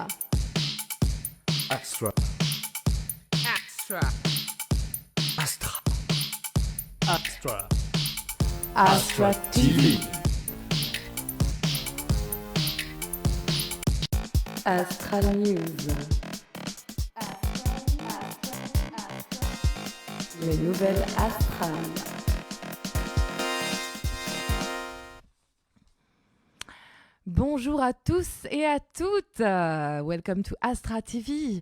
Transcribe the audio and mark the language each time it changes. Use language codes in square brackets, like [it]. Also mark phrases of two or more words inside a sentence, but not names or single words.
[fr] Extra. Extra. Astra. Extra. Astra TV. Astra News. Les nouvelles astrales. Bonjour à tous et à toutes. [en] Welcome to Astra TV.